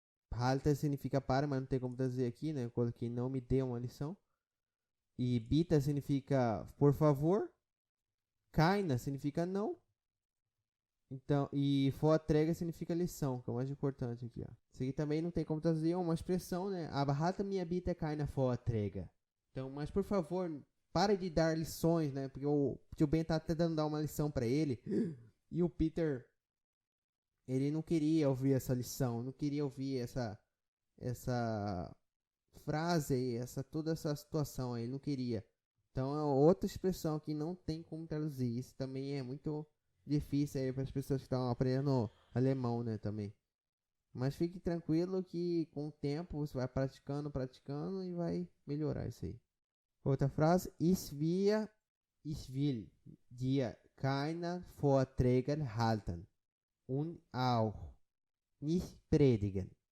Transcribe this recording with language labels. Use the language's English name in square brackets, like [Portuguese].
[Portuguese] Halta significa pare, mas não tem como traduzir aqui, né? Eu coloquei não me dê uma lição. E bita significa por favor. Kaina significa não. Então, e Vorträge significa lição, que é o mais importante aqui, ó. Isso aqui também não tem como traduzir, é uma expressão, né? [German] Aber hatte mir bitte keine Vorträge. [Portuguese] Então, mas por favor, pare de dar lições, né? Porque o tio Ben tá tentando dar uma lição pra ele. E o Peter, ele não queria ouvir essa lição, não queria ouvir essa frase aí, toda essa situação aí, ele não queria. Então, é outra expressão que não tem como traduzir. Isso também é muito difícil aí para as pessoas que estão aprendendo alemão, né, também. Mas fique tranquilo que com o tempo você vai praticando e vai melhorar isso aí. Outra frase, [German] ich will dir keine Vorträge halten und auch nicht predigen.